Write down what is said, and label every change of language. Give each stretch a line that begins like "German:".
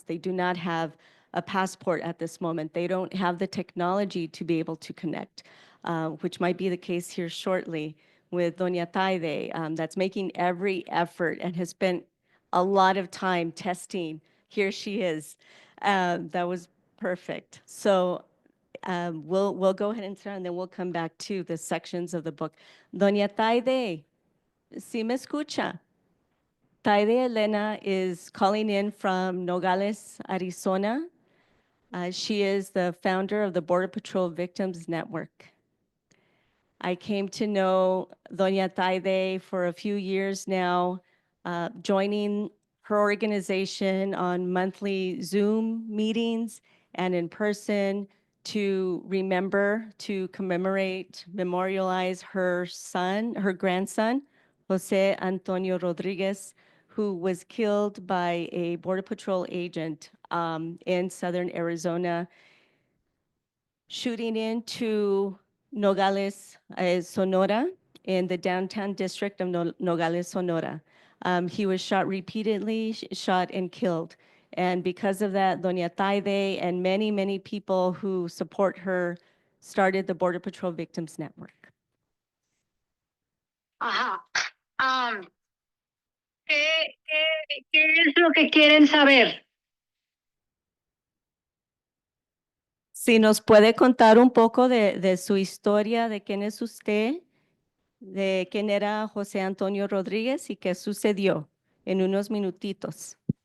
English: They do not have a passport at this moment. They don't have the technology to be able to connect, which might be the case here shortly with Doña Taide, that's making every effort and has spent a lot of time testing. Here she is. That was perfect. So we'll go ahead and start, and then we'll come back to the sections of the book.
Spanish: Doña Taide, ¿sí me escucha?
English: Taide Elena is calling in from Nogales, Arizona. She is the founder of the Border Patrol Victims Network. I came to know Doña Taide for a few years now, joining her organization on monthly Zoom meetings and in person to remember, to commemorate, memorialize her grandson, Jose Antonio Rodriguez, who was killed by a Border Patrol agent in southern Arizona, shooting into Nogales, Sonora, in the downtown district of Nogales, Sonora. He was shot repeatedly, shot and killed. And because of that, Doña Taide and many, many people who support her started the Border Patrol Victims Network. Ajá.
Spanish: ¿Qué es lo que quieren saber? Si nos puede contar un poco de su historia, de quién es usted, de quién era José Antonio Rodríguez y qué sucedió en unos minutitos.